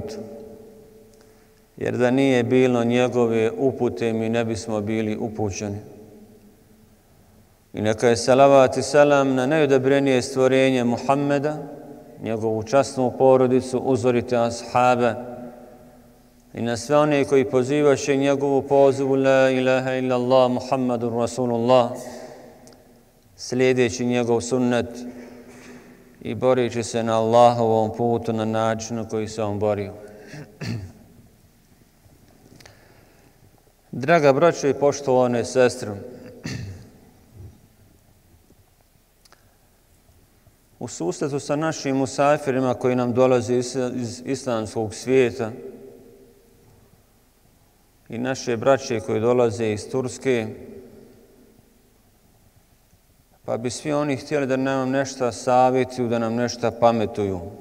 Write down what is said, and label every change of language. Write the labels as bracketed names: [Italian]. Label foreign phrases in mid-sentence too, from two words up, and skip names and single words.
[Bosnian] Jer da nije bilo njegove upute mi ne bismo bili upućeni. I neka je salavat i salam na najodabrenije stvorenje Muhammeda, njegovu časnu porodicu, uzorite ashabe i na sve one koji pozivaše njegovu pozivu [Arabic] لا إله إلا الله محمد رسول الله, [Bosnian] slijedeći njegov sunnet i boreći se na Allahovom putu na način na koji se on borio. Draga braćo i poštovane sestre, u susretu sa našim musafirima koji nam dolaze iz islamskog svijeta i naše braće koji dolaze iz Turske, pa bi svi oni htjeli da nam nešto savjetuju, da nam nešto pametuju.